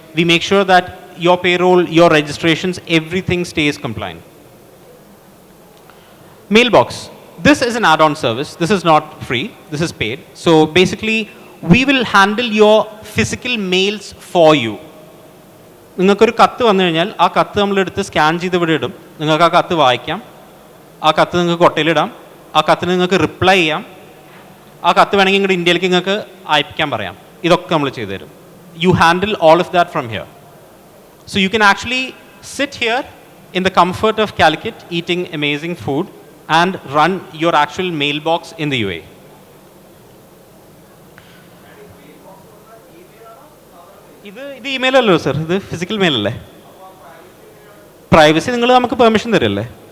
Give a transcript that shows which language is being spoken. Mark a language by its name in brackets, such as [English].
[English] We make sure that your payroll, your registrations, everything stays compliant. Mailbox. This is an add-on service. This is not free. This is paid. So basically, we will handle your physical mails for you. [Malayalam] നിങ്ങൾക്കൊരു കത്ത് വന്നു കഴിഞ്ഞാൽ ആ കത്ത് നമ്മളെടുത്ത് scan ചെയ്ത് ഇവിടെ ഇടും. നിങ്ങൾക്ക് ആ കത്ത് വായിക്കാം. ആ കത്ത് നിങ്ങൾക്ക് കൊട്ടയിലിടാം. ആ കത്തിന് നിങ്ങൾക്ക് റിപ്ലൈ ചെയ്യാം. ആ കത്ത് വേണമെങ്കിൽ ഇങ്ങോട്ട് ഇന്ത്യയിലേക്ക് നിങ്ങൾക്ക് അയപ്പിക്കാൻ പറയാം. ഇതൊക്കെ നമ്മൾ ചെയ്തു തരും. [English] You handle all of that from here. So you can actually sit here in the comfort of Calicut, eating amazing food and run your actual mailbox in the UAE. [Malayalam] ഇത് ഇമെയിൽ അല്ലോ സർ, ഇത് physical mail അല്ലേ? Privacy നിങ്ങൾ നമുക്ക് permission തരല്ലേ?